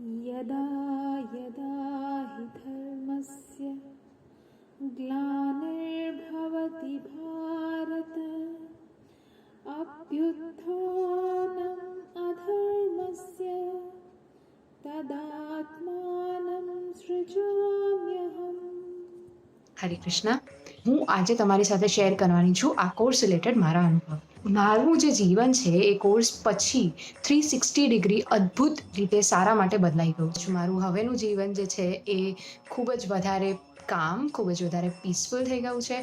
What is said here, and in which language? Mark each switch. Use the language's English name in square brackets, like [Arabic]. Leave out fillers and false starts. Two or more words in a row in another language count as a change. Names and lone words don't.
[Sanskrit] यदा यदा हि धर्मस्य ग्लानिर्भवति भारत अभ्युत्थानम् अधर्मस्य तदात्मानं सृजाम्यहम्। [Gujarati] હરે કૃષ્ણ. હું આજે તમારી સાથે શેર કરવાની છું આ [English] course related [Gujarati] મારા અનુભવ. મારું જે જીવન છે એ કોર્સ પછી 360 ડિગ્રી અદ્ભુત રીતે સારા માટે બદલાઈ ગયું છે. મારું હવેનું જીવન જે છે એ ખૂબ જ વધારે કામ, ખૂબ જ વધારે પીસફુલ થઈ ગયું છે.